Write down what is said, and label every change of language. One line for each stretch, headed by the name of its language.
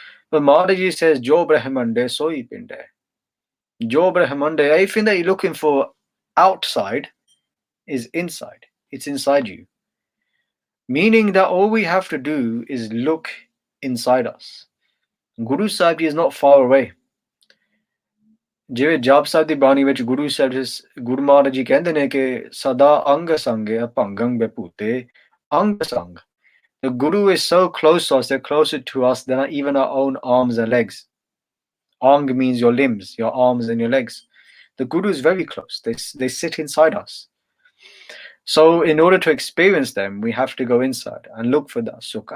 English: But Maharaji says,
Punjabi: Jo Brahmande soi pinde.
English: Jo Brahmande, everything that you're looking for outside is inside. It's inside you. Meaning that all we have to do is look inside us. Guru Sahib is not far away.
Punjabi: ਜਿਵੇਂ ਜਾਪ ਸਾਹਿਬ ਦੀ ਬਾਣੀ ਵਿੱਚ ਗੁਰੂ ਮਹਾਰਾਜ ਜੀ ਕਹਿੰਦੇ ਨੇ ਕਿ ਸਦਾ ਅੰਗ ਸੰਗੇ ਅਭੰਗੰ ਬਪੂਤੇ ਅੰਗ ਸੰਗ.
English: The Guru is so close to us, they're closer to us than even our own arms and legs. Ang means your limbs, your arms and your legs. The Guru is very close. They sit inside us. So in order to experience them, we have to go inside and look for that sukh.